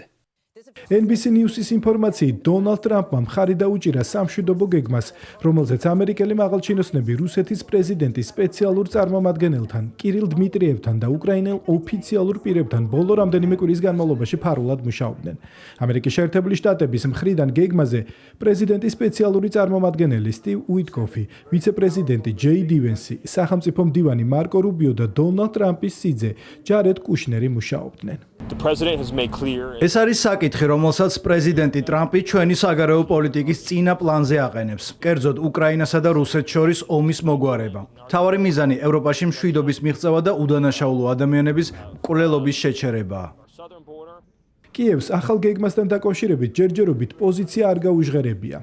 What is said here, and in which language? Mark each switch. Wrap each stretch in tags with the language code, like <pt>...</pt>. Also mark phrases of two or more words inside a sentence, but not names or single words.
<ka>NBC News-ის ინფორმაციით, დონალდ ტრამპმა მხარი დაუჭირა სამშვიდობო გეგმას, რომელზეც ამერიკელი მაღალჩინოსნები რუსეთის პრეზიდენტის სპეციალურ წარმომადგენელთან, კირილ დმიტრიევთან და უკრაინელ ოფიციალურ პირებთან ბოლო რამდენიმე კვირის განმავლობაში ფარულად მუშაობდნენ. ამერიკის შეერთებული შტატების მხრიდან გეგმაზე პრეზიდენტის სპეციალური წარმომადგენელი სტივ უიტკოფი, ვიცე-პრეზიდენტი ჯეი დივენსი, სახელმწიფო მდივანი მარკო რუბიო და დონალდ ტრამპის სიძე ჯარედ კუშნერი მუშაობდნენ.</ka> <en>The president has made clear</en> <ka>ეს არის საკითხი, რომელსაც პრეზიდენტი ტრამპი ჩვენი საგარეო პოლიტიკის წინა პლანზე აყენებს. კერძოდ უკრაინასა და რუსეთს შორის ომის მოგვარება. მთავარი მიზანი ევროპაში მშვიდობის მიღწევა და უდანაშაულო ადამიანების მკვლელობის შეჩერებაა. კიევს ახალ გეგმასთან დაკავშირებით ჯერჯერობით პოზიცია არ გაუჟღერებია.</ka>